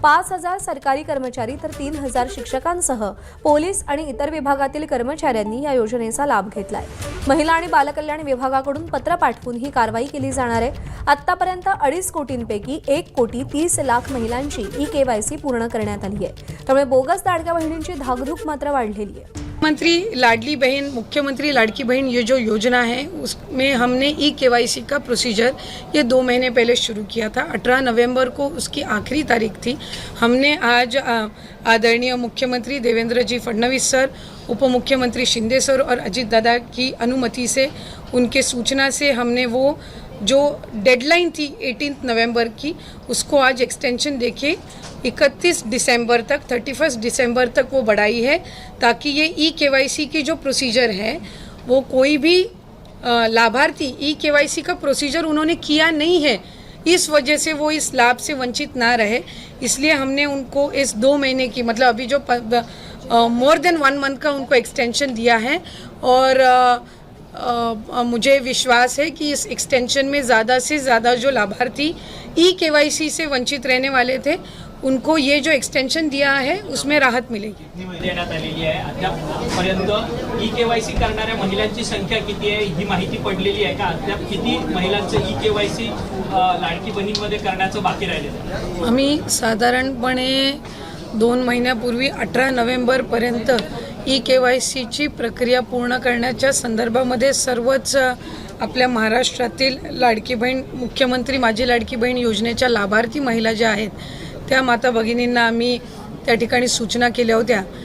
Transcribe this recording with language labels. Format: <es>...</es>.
<mr>5,000 सरकारी कर्मचारी तर 3,000 शिक्षकांसह पोलीस आणि इतर विभागातील कर्मचाऱ्यांनी या योजनेचा लाभ घेतलाय। महिला आणि बालकल्याण विभागाकडून पत्र पाठवून ही कारवाई केली जाणार आहे। आतापर्यंत 2.5 कोटींपैकी 1,30,00,000 महिलांची ई-केवायसी पूर्ण करण्यात आली आहे। त्यामुळे बोगस लाडक्या बहिणींची धाकधूक मात्र वाढलेली आहे।</mr> <hi>मुख्यमंत्री लाडली बहन, मुख्यमंत्री लाड़की बहन, ये जो योजना है उसमें हमने ई-केवाईसी का प्रोसीजर ये 2 महीने पहले शुरू किया था। 18 नवंबर को उसकी आखिरी तारीख थी। हमने आज आदरणीय मुख्यमंत्री देवेंद्र जी फडणवीस सर, उप मुख्यमंत्री शिंदे सर और अजीत दादा की अनुमति से, उनके सूचना से हमने वो जो डेडलाइन थी 18 नवंबर की, उसको आज एक्सटेंशन देके 31 दिसंबर तक, 31 दिसंबर तक वो बढ़ाई है, ताकि ये ई-केवाईसी की जो प्रोसीजर है वो कोई भी लाभार्थी ई-केवाईसी का प्रोसीजर उन्होंने किया नहीं है, इस वजह से वो इस लाभ से वंचित ना रहे। इसलिए हमने उनको इस 2 महीने की, मतलब अभी जो मोर देन 1 मंथ का उनको एक्सटेंशन दिया है। और मुझे विश्वास है कि इस एक्सटेंशन में ज़्यादा से ज़्यादा जो लाभार्थी ई-केवाईसी से वंचित रहने वाले थे उनको ये जो एक्सटेंशन दिया है उसमें राहत मिलेगी।</hi> <mr>देण्यात आलेली आहे। अद्यापर्यंत ई-केवायसी करणाऱ्या महिलांची संख्या किती आहे ही माहिती पडलेली आहे का? अद्याप किती महिलांचं ई-केवायसी लाडकी बहीणमध्ये करण्याचं बाकी राहिलेलं आहे? आम्ही साधारणपणे 2 महिन्यापूर्वी 18 नोव्हेंबरपर्यंत ई-केवायसीची प्रक्रिया पूर्ण करण्याच्या संदर्भामध्ये सर्वच आपल्या महाराष्ट्रातील लाडकी बहीण, मुख्यमंत्री माझी लाडकी बहीण योजनेच्या लाभार्थी महिला ज्या आहेत त्या माता भगिनींना आम्ही त्या ठिकाणी सूचना केल्या होत्या।</mr>